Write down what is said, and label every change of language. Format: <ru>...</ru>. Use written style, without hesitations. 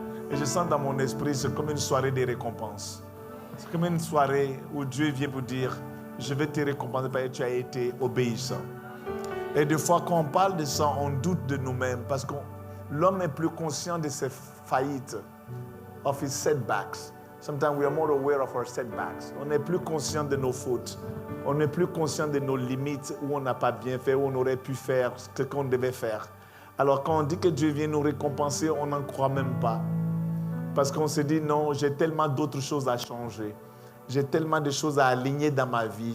<fr>Et je sens dans mon esprit, c'est comme une soirée de récompense. C'est comme une soirée où Dieu vient vous dire, je vais te récompenser parce que tu as été obéissant. Et des fois, quand on parle de ça, on doute de nous-mêmes parce que l'homme est plus conscient de ses faillites,</fr> <en>of his setbacks. Sometimes we are more aware of our setbacks.</en> <fr>On est plus conscient de nos fautes. On est plus conscient de nos limites où on n'a pas bien fait, où on aurait pu faire ce qu'on devait faire. Alors quand on dit que Dieu vient nous récompenser, on n'en croit même pas. Parce qu'on se dit non, j'ai tellement d'autres choses à changer. J'ai tellement de choses à aligner dans ma vie.</fr>